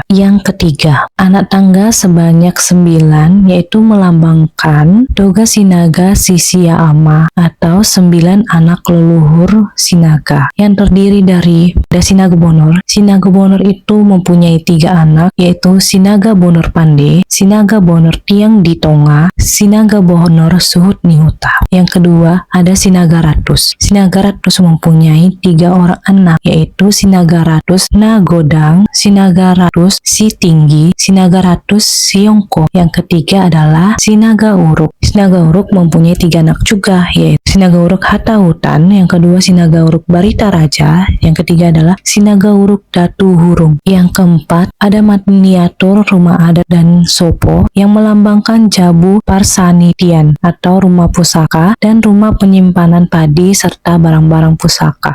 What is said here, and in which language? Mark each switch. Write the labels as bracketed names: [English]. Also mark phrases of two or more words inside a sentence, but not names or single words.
[Indonesian] Yang ketiga, anak tangga sebanyak 9 yaitu melambangkan Toga Sinaga Sisia Ama atau 9 anak leluhur Sinaga yang terdiri dari Sinaga Bonor. Sinaga Bonor itu mempunyai 3 anak yaitu Sinaga Bonor Pande, Sinaga Bonor Tiang di Tonga, Sinaga Bonor Suhut Nihuta. Yang kedua ada Sinaga Ratus. Sinaga Ratus mempunyai 3 orang anak yaitu Sinaga Ratus Nagodang, Sinaga Ratus Si Tinggi, Sinaga Ratus Siongko. Yang ketiga adalah Sinaga Uruk. Sinaga Uruk mempunyai 3 anak juga yaitu Sinaga Uruk Hatta Hutan, yang kedua Sinaga Uruk Barita Raja, yang ketiga adalah Sinaga Uruk Datu Hurung. Yang keempat ada miniatur rumah adat dan sopo yang melambangkan Jabu Parsanitian atau rumah pusaka dan rumah penyimpanan padi serta barang-barang pusaka.